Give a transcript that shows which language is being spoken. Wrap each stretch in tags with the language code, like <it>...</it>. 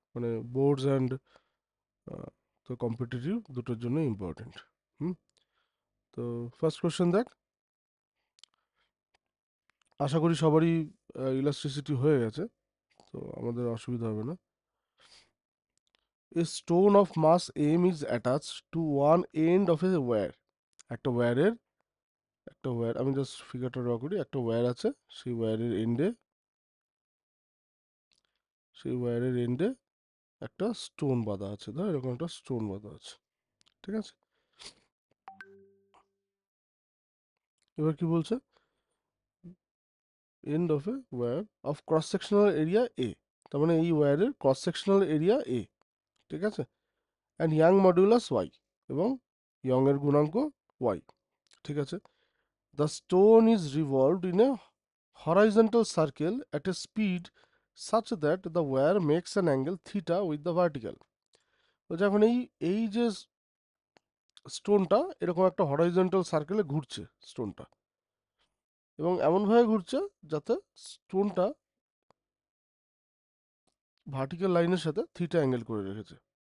<bn>মানে boards and তো competitive দুটোর জন্য ইম্পর্টেন্ট। হুম। তো ফার্স্ট কোশ্চেন দেখ। আশা করি সবারই ইলাস্ট্রিসিটি হয়ে গেছে, তো আমাদের অসুবিধা হবে না।</bn> <en>A stone of mass m is attached to one end of a wire.</en> <bn>একটা ওয়্যারের একটা ওয়্যার, আমি জাস্ট ফিগারটা ড্র করি। একটা ওয়্যার আছে, সেই ওয়্যারের এন্ডে সেই ওয়্যারের এন্ডে একটা স্টোন বাঁধা আছে। ধর এরকম একটা স্টোন বাঁধা আছে, ঠিক আছে? এবার কি বলছে?</bn> <en>End of a wire of cross sectional area A.</en> <bn>তার মানে এই ওয়্যারের ক্রস সেকশনাল এরিয়া এ, ঠিক আছে?</bn> <en>and Young modulus Y,</en> <bn>এবং ইয়ং এর গুণাঙ্ক ওয়াই, ঠিক আছে?</bn> <en>The stone is revolved in a horizontal circle at a speed such that the wire makes an angle theta with the vertical.</en> <bn>তো যখন এই যে স্টোনটা এরকম একটা হরাইজন্টাল সার্কেলে ঘুরছে স্টোনটা, এবং এমনভাবে ঘুরছে যাতে স্টোনটা ভার্টিক্যাল লাইনের সাথে থিটা অ্যাঙ্গেল করে রেখেছে।</bn>